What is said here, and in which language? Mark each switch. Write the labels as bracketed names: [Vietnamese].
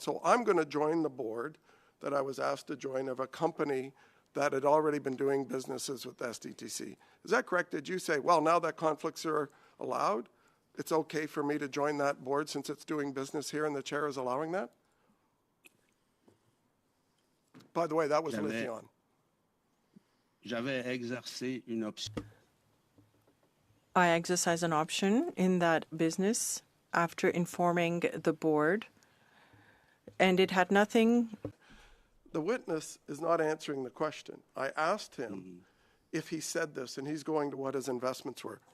[English] So I'm going to join the board that I was asked to join of a company that had already been doing businesses with SDTC. Is that correct? Did you say, well, now that conflicts are allowed, it's okay for me to join that board since it's doing business here and the chair is allowing that? By the way, that was Lithion. [French] J'avais exercé une option. [English] I exercised an option in that business after informing the board, and it had nothing. The witness is not answering the question. I asked him if he said this, and he's going to what his investments were.